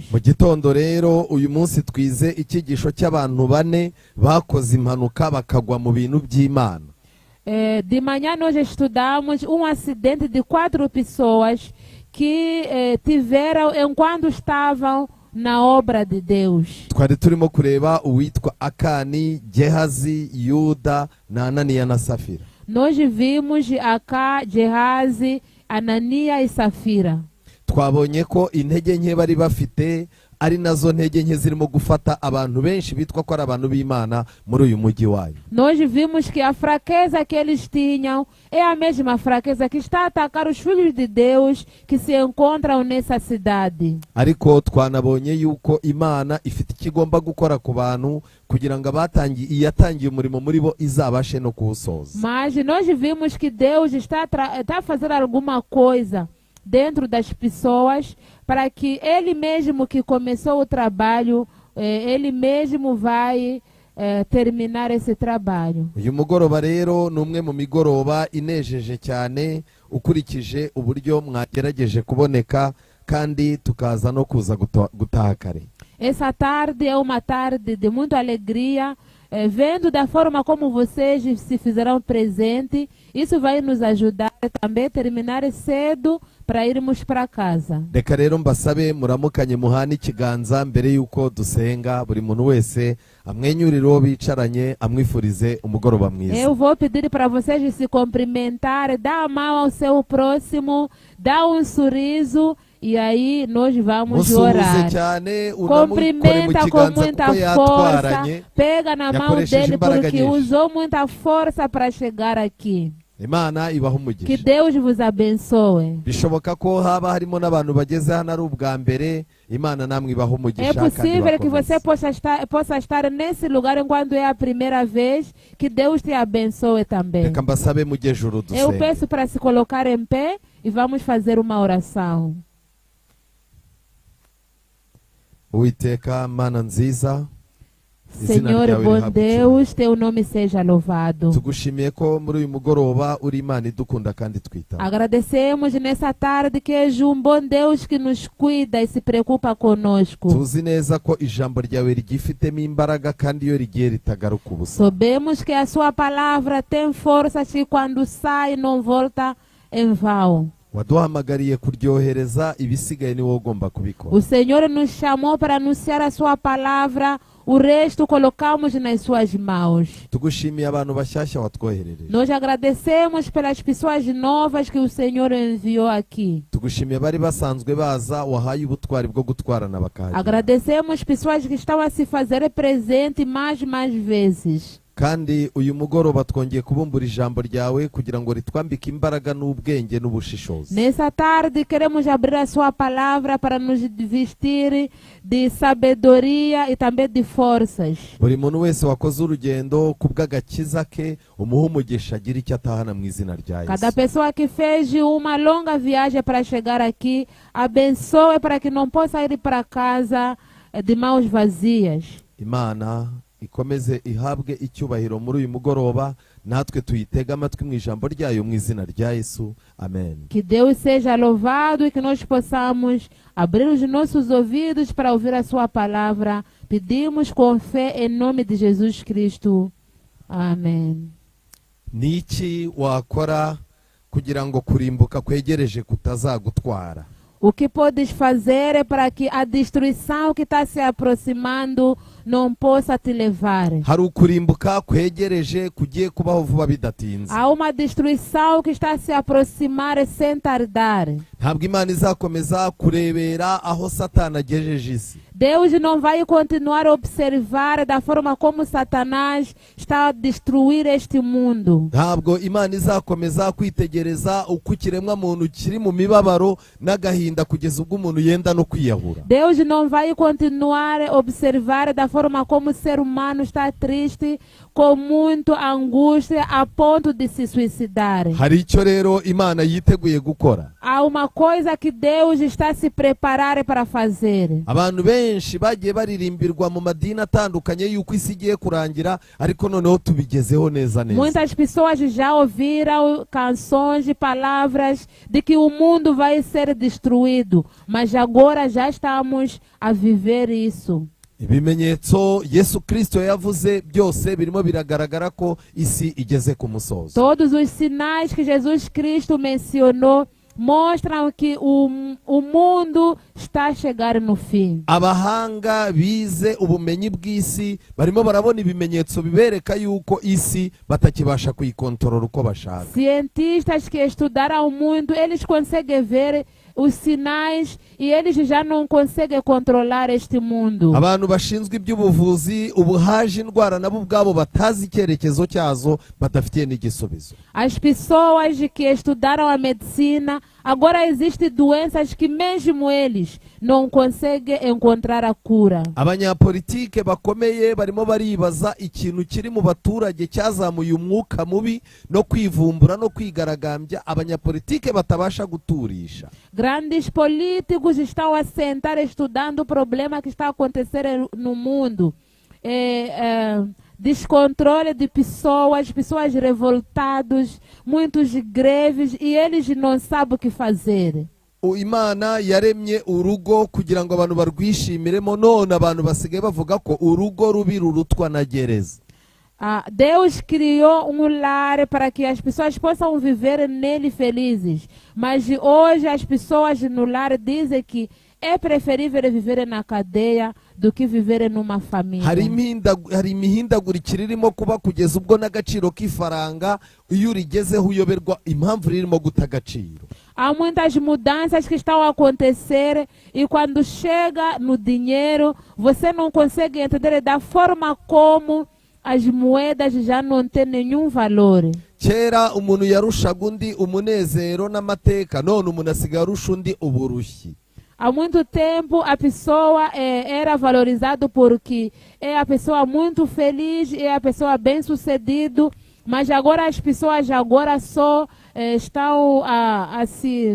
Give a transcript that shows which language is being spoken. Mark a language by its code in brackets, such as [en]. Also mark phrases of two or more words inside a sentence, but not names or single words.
[rw] Mu gitondo rero uyu munsi twize icyigisho cy'abantu bane bakoze impanuka bakagwa mu bintu by'Imana. [pt] De manhã nós estudamos acidente de 4 pessoas que tiveram enquanto estavam na obra de Deus. [rw] Twari turimo kureba uwitwa Akani, Gehazi, Yuda na Ananiya na Safira. [pt] Nós vimos Aka, Gehazi, Ananiya e Safira. [rw] Twabonye ko intege nke bari bafite ari nazo ntege nke zirimo gufata abantu benshi bitwa ko ari abantu b'Imana muri uyu mujyi wayo. [pt] Nós vimos que a fraqueza que eles tinham é a mesma fraqueza que está a atacar os filhos de Deus que se encontram nessa cidade. [rw] Ariko twanabonye yuko Imana ifite ikigomba gukora ku bantu kugira ngo yatangiye umurimo muri bo izabashe no kuwusoza. [pt] Mas nós vimos que Deus está a fazer alguma coisa dentro das pessoas, para que Ele mesmo que começou o trabalho, Ele mesmo vai terminar esse trabalho. [rw] Uyu mugoroba rero ni umwe mu migoroba inejeje cyane ukurikije uburyo mwagerageje kuboneka kandi tukaza no kuza gutaha kare. [pt] Essa tarde é uma tarde de muita alegria, vendo da forma como vocês se fizeram presente. Isso vai nos ajudar também a terminar cedo para irmos para casa. [rw] Reka rero mbasabe muramukanye muhana ikiganza mbere yuko dusenga, buri muntu wese amwenyurire uwo bicaranye amwifurize umugoroba mwiza. [pt] Eu vou pedir para vocês se cumprimentar, dar a mão ao seu próximo, dar sorriso E aí nós vamos [rw] musuhuze [pt] orar. [rw] cyane unamukore mu [pt] Cumprimenta com [rw] kiganza [pt] muita [rw] kuko [pt] força, [rw] yatwaranye [pt] pega na mão [rw] yakoresheje [pt] dele [rw] imbaraga [pt] porque [rw] nyinshi. [pt] usou muita força para chegar aqui. [rw] Imana ibaha [pt] Que [rw] umugisha. [pt] Deus vos abençoe. [rw] Bishoboka ko haba harimo n'abantu bageze hano ari ubwa mbere. Imana namwe ibaha [pt] É [rw] umugisha kandi [pt] possível que você [rw] bakomeze. [pt] possa estar nesse lugar enquanto é a primeira vez. Que Deus te abençoe também. [rw] Reka mbasabe mujye juru [pt] Eu [rw] dusenge. [pt] peço para se colocar em pé e vamos fazer uma oração. [rw] Uwiteka Mana nziza, izina [pt] Senhor [rw] ryawe [pt] bom [rw] rihabwe [pt] Deus, teu nome seja louvado. [rw] tugushimiye ko muri uyu mugoroba uri Imana idukunda kandi twitaho. [pt] Agradecemos nessa tarde que és um bom Deus que nos cuida e se preocupa conosco. [rw] Tuzi neza ko ijambo ryawe rigifitemo imbaraga kandi iyo rigiye ritagaruka ubusa. [pt] Sabemos que a sua palavra tem força que quando sai não volta em vão. [rw] Waduhamagariye kuryohereza, ibisigaye ni wowe ugomba kubikora. [pt] O Senhor nos chamou para anunciar a sua palavra, o resto colocamos nas suas mãos. [rw] Tugushimiye abantu bashyashya watwoherereje. [pt] Nós agradecemos pelas pessoas novas que o Senhor enviou aqui. [rw] Tugushimiye bari basanzwe baza, wahaye ubutwari bwo gutwarana bakahagera. [pt] Agradecemos pessoas que estão a se fazer presente mais vezes. [rw] Kandi uyu mugoroba twongeye kubumbura ijambo ryawe kugira ngo ritwambike imbaraga n'ubwenge n'ubushishozi. [pt] Nessa tarde queremos abrir a sua palavra para nos vestir de sabedoria e também de forças. [rw] Buri muntu wese wakoze urugendo kubw'agakiza ke, umuhe umugisha agira icyo atahana mu izina rya [pt] Cada [rw] Yesu. [pt] pessoa que fez uma longa viagem para chegar aqui, abençoe para que não possa ir para casa de mãos vazias. [rw] Imana ikomeze ihabwe icyubahiro muri uyu mugoroba, natwe tuyitega amatwi mu ijambo ryayo mu izina rya Yesu. Amen. [pt] Que Deus seja louvado e que nós possamos abrir os nossos ouvidos para ouvir a sua palavra. Pedimos com fé em nome de Jesus Cristo. Amém. [rw] Niki wakora kugira ngo kurimbuka kwegereje kutazagutwara? [pt] O que podes fazer para que a destruição que está se aproximando não possa te levar? [rw] Hari ukurimbuka kwegereje kugiye kubaho vuba bidatinze. [pt] Há uma destruição que está a se aproximar sem tardar. [rw] Ntabwo Imana izakomeza kurebera aho Satani agejeje isi. [pt] Deus não vai continuar a observar da forma como Satanás está a destruir este mundo. [rw] Ntabwo Imana izakomeza kwitegereza uko ikiremwa muntu kiri mu mibabaro n'agahinda kugeza ubwo umuntu yenda no kwiyahura. [pt] Deus não vai continuar a observar da forma como o ser humano está triste, com muita angústia, a ponto de se suicidar. [rw] Hari icyo rero Imana yiteguye gukora. [pt] Há uma coisa que Deus está a se preparar para fazer. [rw] Abantu benshi bagiye baririmbirwa mu madini atandukanye yuko isi igiye kurangira, ariko noneho tubigezeho neza neza. [pt] Muitas pessoas já ouviram canções e palavras de que o mundo vai ser destruído, mas agora já estamos a viver isso. [rw] Ibimenyetso Yesu Kristo yavuze byose birimo biragaragara ko isi igeze ku musozo. [pt] Todos os sinais que Jesus Cristo mencionou mostram que o mundo está a chegar no fim. [rw] Abahanga bize ubumenyi bw'isi barimo barabona ibimenyetso bibereka yuko isi batakibasha kuyikontorora uko bashaka. [pt] Cientistas que estudaram muito, eles conseguem ver os sinais e eles já não conseguem controlar este mundo. [rw] Abantu bashinzwe iby'ubuvuzi ubu haje indwara nabo ubwabo batazi icyerekezo cyazo, badafitiye n'igisubizo. [pt] As pessoas que estudaram a medicina, agora existem doenças que mesmo eles não conseguem encontrar a cura. [rw] Abanyapolitike bakomeye barimo baribaza ikintu kiri mu baturage cyazamuye umwuka mubi no kwivumbura no kwigaragambya abanyapolitike batabasha guturisha. [pt] Grandes políticos estão a sentar estudando o problema que está a acontecer no mundo. Descontrole de pessoas revoltadas, muitos greves e eles não sabem o que fazer. [rw] Imana yaremye urugo kugira ngo abantu barwishimiremo, none abantu basigaye bavuga ko urugo rubi rurutwa na gereza. [pt] Deus criou lar para que as pessoas possam viver nele felizes. Mas hoje as pessoas no lar dizem que é preferível viver na cadeia do que viver numa família. [rw] Hari imihindagurikire irimo kuba kugeza ubwo n'agaciro k'ifaranga iyo urigezeho uyoberwa impamvu ririmo guta agaciro. [pt] Há muitas mudanças que estão a acontecer e quando chega no dinheiro, você não consegue entender da forma como as moedas já não têm nenhum valor. [rw] kera umuntu yarushaga undi umunezero n'amateka, none umuntu asigaye arusha undi uburushyi. [pt] Há muito tempo a pessoa era valorizada porque é a pessoa muito feliz, é a pessoa bem-sucedida, mas agora as pessoas agora só estão a se...